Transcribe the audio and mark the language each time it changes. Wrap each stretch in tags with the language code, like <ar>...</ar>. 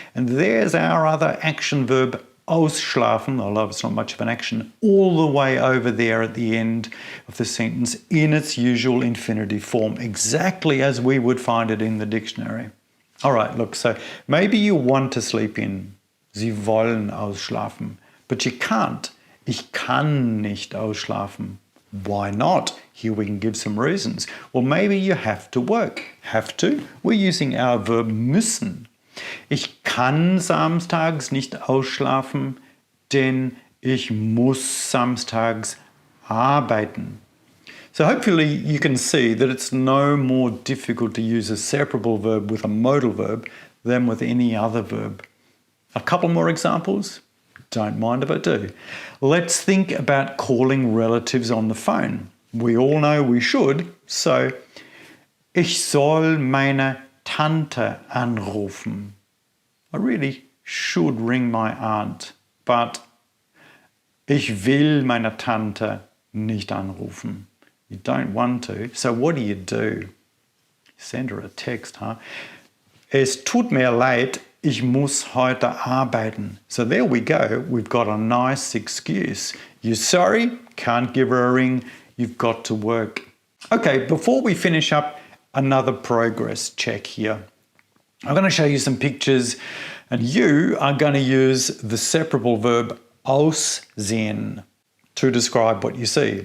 <en>And there's our other action verb, ausschlafen, although it's not much of an action, all the way over there at the end of the sentence in its usual infinitive form, exactly as we would find it in the dictionary. All right, look, so maybe you want to sleep in.</en> <de>Sie wollen ausschlafen.</de> <en>But you can't.</en> <de>Ich kann nicht ausschlafen.</de> <en>Why not? Here we can give some reasons. Well, maybe you have to work. Have to? We're using our verb müssen.</en> <de>Ich kann samstags nicht ausschlafen, denn ich muss samstags arbeiten.</de> <en>So hopefully you can see that it's no more difficult to use a separable verb with a modal verb than with any other verb. A couple more examples? Don't mind if I do. Let's think about calling relatives on the phone. We all know we should, so</en> <de>ich soll meine Tante anrufen.</de> <en>I really should ring my aunt, but</en> <de>ich will meine Tante nicht anrufen.</de> <en>You don't want to, so what do? Send her a text, huh?</en> <de>Es tut mir leid, ich muss heute arbeiten.</de> <en>So there we go, we've got a nice excuse. You're sorry, can't give her a ring, you've got to work. Okay, before we finish up, another progress check here. I'm going to show you some pictures and you are going to use the separable verb aussehen to describe what you see.</en>